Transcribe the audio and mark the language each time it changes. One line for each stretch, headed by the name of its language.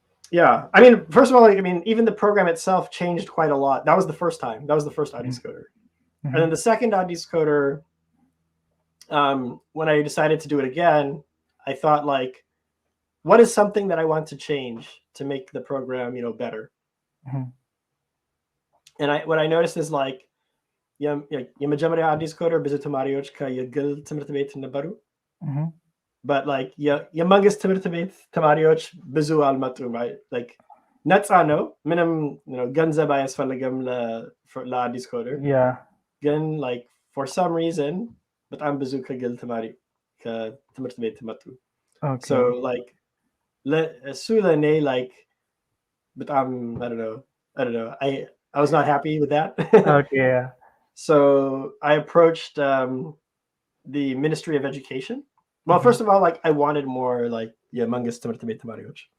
English: Yeah, I mean, first of all, like, I mean, even the program itself changed quite a lot. That was the first time. That was the first AddisCoder. And then the second AddisCoder, when I decided to do it again, I thought, like, what is something that I want to change to make the program, better? And what I noticed is, like,
Amharic: የመጀመሪያ AddisCoder ብዙ ተማሪዎች ከየግል ትምህርት ቤት ነበሩ።
English: But like
Amharic: የመንግስት ትምህርት ቤት ተማሪዎች ብዙ አልመጡም።
English: Like
Amharic: ነፃ ነው፣ ምንም ገንዘብ አያስፈልግም ለAddisCoder።
English: Yeah.
Amharic: ግን
English: like
Amharic: for some reason በጣም ብዙ ከግል ከትምህርት ቤት መጡ።
English: Okay. So like
Amharic: እሱ ለእኔ
English: like
Amharic: በጣም
English: I don't know. I was not happy with that. Okay. Yeah. So I approached the Ministry of Education. Well, first of all, like I wanted more like
Amharic: የመንግስት ትምህርት ቤት ተማሪዎች.